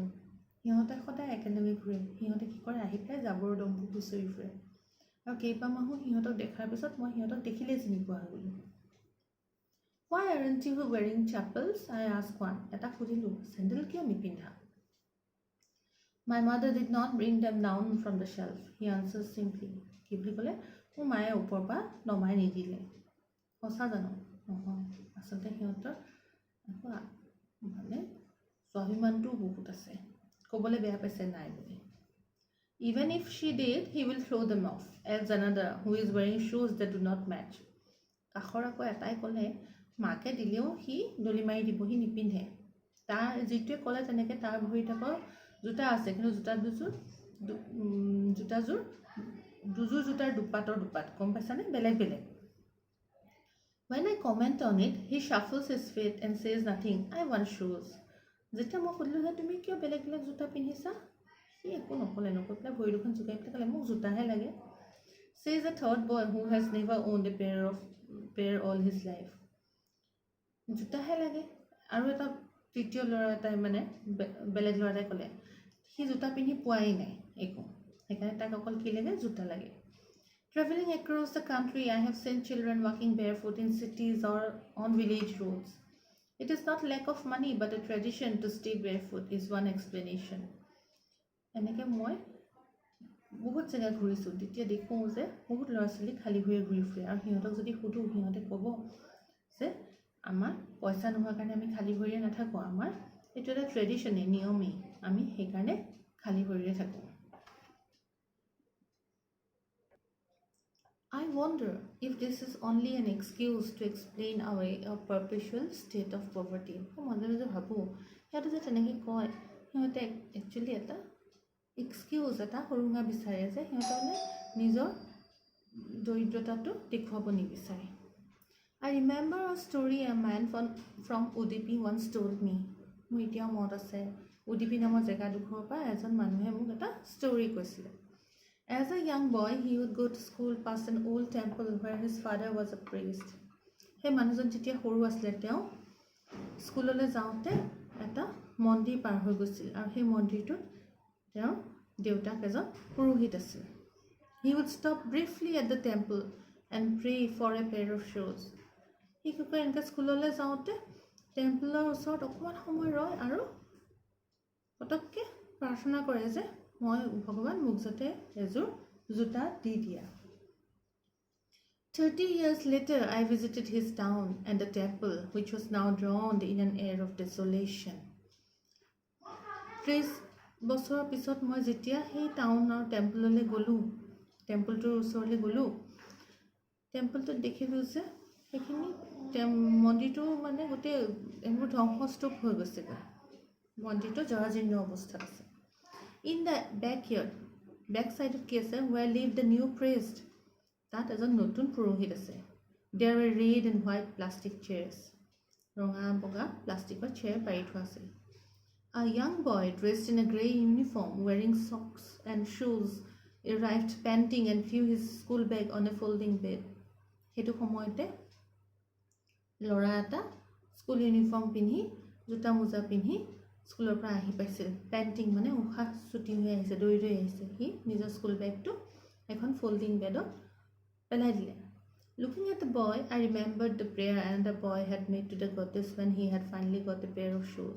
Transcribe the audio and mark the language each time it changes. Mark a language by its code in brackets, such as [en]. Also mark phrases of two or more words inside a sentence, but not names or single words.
[as] সিহঁতে সদায় একেলগে ঘূৰে. সিহঁতে কি কৰে, আহি পেলাই জাবৰ দম্বু গুচৰি ফুৰে. আৰু কেইবামাহো সিহঁতক দেখাৰ পিছত মই সিহঁতক দেখিলেই চিনি পোৱা হৈ গ'লোঁ. [en] Why aren't you wearing chappals? I asked one. [as] এটা সুধিলোঁ, চেণ্ডেল কিয় নিপিন্ধা? [en] My mother did not bring them down from the shelf. He answers simply. [as] কি বুলি ক'লে, মোৰ মায়ে ওপৰৰ পৰা নমাই নিদিলে. সঁচা জানো? নহয়, আচলতে সিহঁতৰ মানে স্বাভিমানটোও বহুত আছে, ক'বলৈ বেয়া পাইছে নাই বুলি. [en] Even if she did, he will throw them off, as another who is wearing shoes that do not match. [as] কাষৰ আকৌ এটাই ক'লে, মাকে দিলেও সি দলি মাৰি দিব, সি নিপিন্ধে. তাৰ যিটোৱে ক'লে তেনেকৈ তাৰ ভৰিত আকৌ জোতা আছে, কিন্তু দুযোৰ জোতাৰ দুপাতৰ দুপাত, গম পাইছানে, বেলেগ বেলেগ. [en] When I comment on it, he shuffles his feet and says nothing. I want shoes. [as] যেতিয়া মই সুধিলোঁ যে তুমি কিয় বেলেগ বেলেগ জোতা পিন্ধিছা, সি একো নক'লে, নকৈ পেলাই ভৰি দুখন জোকাই পেলাই ক'লে, মোক জোতাহে লাগে. [en] Says a third boy who has never owned a pair all his life. [as] জোতাহে লাগে. আৰু এটা তৃতীয় ল'ৰা এটাই, মানে বেলেগ ল'ৰা এটাই ক'লে, সি জোতা পিন্ধি পোৱাই নাই একো, সেইকাৰণে তাক অকল কি লাগে, জোতা লাগে. [en] Traveling across the country, I have seen children walking barefoot in cities or on village roads. It is not lack of money, but a tradition to stay barefoot is one explanation. [as] এনেকৈ মই বহুত জেগা ঘূৰিছোঁ, তেতিয়া দেখোঁ যে বহুত ল'ৰা ছোৱালী খালী ভৰিৰে ঘূৰি ফুৰে. আৰু সিহঁতক যদি সুধোঁ, সিহঁতে ক'ব যে আমাৰ পইচা নোহোৱাৰ কাৰণে আমি খালী ভৰিৰে নাথাকোঁ, আমাৰ এইটো এটা ট্ৰেডিশ্যনেই, নিয়মেই, আমি সেইকাৰণে খালী ভৰিৰে থাকোঁ. [en] I wonder if this is only an excuse to explain away a perpetual state of poverty. [as] মই মাজে মাজে ভাবোঁ, সিহঁতে যে তেনেকৈ কয়, সিহঁতে একচুৱেলি এটা এক্সকিউজ, এটা সুৰুঙা বিচাৰে যে সিহঁতে মানে নিজৰ দৰিদ্ৰতাটো দেখুৱাব নিবিচাৰে. [en] I remember a story a man from Udupi once told me. [as] মোৰ এতিয়াও মনত আছে, উডুপি নামৰ জেগাডোখৰৰ পৰা এজন মানুহে মোক এটা ষ্টৰি কৈছিলে. [en] As a young boy, he would go to school past an old temple where his father was a priest. [as] সেই মানুহজন যেতিয়া সৰু আছিলে, তেওঁ স্কুললৈ যাওঁতে এটা মন্দিৰ পাৰ হৈ গৈছিল, আৰু সেই মন্দিৰটোত তেওঁৰ দেউতাক এজন পুৰোহিত আছিল. [en] He would stop briefly at the temple and pray for a pair of shoes. [as] সি কি কয়, এনেকৈ স্কুললৈ যাওঁতে টেম্পলৰ ওচৰত অকণমান সময় ৰয় আৰু পটককৈ প্ৰাৰ্থনা কৰে যে মই ভগৱান, মোক যাতে এযোৰ জোতা দি দিয়া. [en] 30 years later, I visited his town and the temple, which was now drowned in an air of desolation. [as] 30 বছৰৰ পিছত মই যেতিয়া সেই [en] town temple [as] গ'লোঁ, টেম্পলটোৰ ওচৰলৈ গ'লোঁ, টেম্পলটোত দেখিলোঁ যে সেইখিনি মন্দিৰটো মানে গোটেই এইবোৰ ধ্বংসস্তূপ হৈ গৈছেগৈ, মন্দিৰটো জৰাজীৰ্ণ অৱস্থাত আছে. [en] in the back side [as] কি আছে, [en] where live the new priest, [as] তাত এজন নতুন পুৰোহিত আছে. [en] there were red and white plastic chairs, [as] ৰঙা বগা প্লাষ্টিকৰ চেয়াৰ পাৰি থোৱা আছে. [en] A young boy dressed in a grey uniform, wearing socks and shoes, arrived panting and threw his school bag on a folding bed. [as] সেইটো সময়তে ল'ৰা এটা [en] school uniform [as] পিন্ধি, জোতা মোজা পিন্ধি স্কুলৰ পৰা আহি পাইছিল. পেণ্টিং মানে উশাহ চুটি হৈ আহিছে, দৌৰি আহিছে. সি নিজৰ [en] school bag [as] এখন [en] folding bed [as] পেলাই দিলে. [en] Looking at the boy, I remembered the prayer and the boy had made to the goddess when he had finally got a pair of shoes.